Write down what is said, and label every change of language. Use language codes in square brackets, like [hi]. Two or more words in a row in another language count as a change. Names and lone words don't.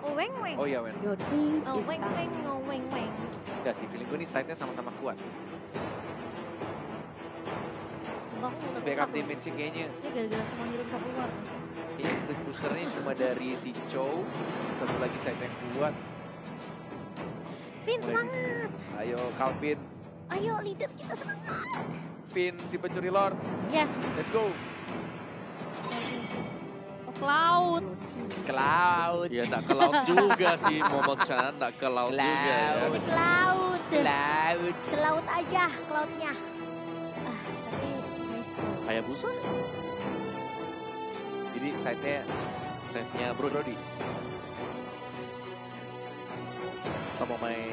[id] weng weng. Oh iya, Wen. [en] Your team Oh is weng back. weng, oh weng weng. [id] Enggak sih, feeling gue nih side-nya sama-sama kuat. Sumpah aku muter [en] Backup damage- [id] nya kayaknya. Ini gara-gara semua hero bisa keluar. Ini [en] split pushernya [id] cuma dari si Chow. Satu lagi side yang kuat. Vin Mulai semangat. bisnis. Ayo Calvin. Ayo leader kita semangat. Finn si pencuri Lord. [en] Yes. Let's go. Oh Cloud. [id] Ke laut. Ya nggak ke laut juga sih Momon-chan, nggak ke laut juga ya. Ke laut. Ke laut. Ke laut aja, Cloudnya. Tapi nice. Kayak busa. Jadi side-nya Rednya Brody. Kita mau main